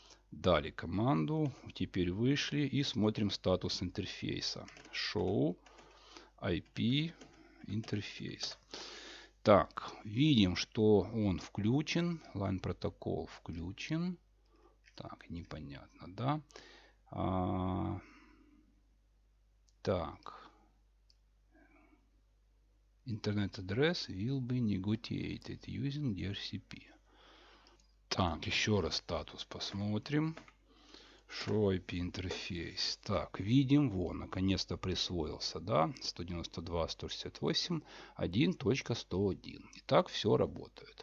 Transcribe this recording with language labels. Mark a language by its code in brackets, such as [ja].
[ru] Дали команду. Теперь вышли и смотрим статус интерфейса. [en] Show IP [ru] интерфейс. Так, видим, что он включен. Line протокол включен. Так, непонятно, да? Так. [en] Internet address will be negotiated using DHCP. [ru] Так, еще раз статус посмотрим. [en] Show IP [ru] интерфейс. Так, видим, вот, наконец-то присвоился, да, 192.168.1.101. Итак, все работает.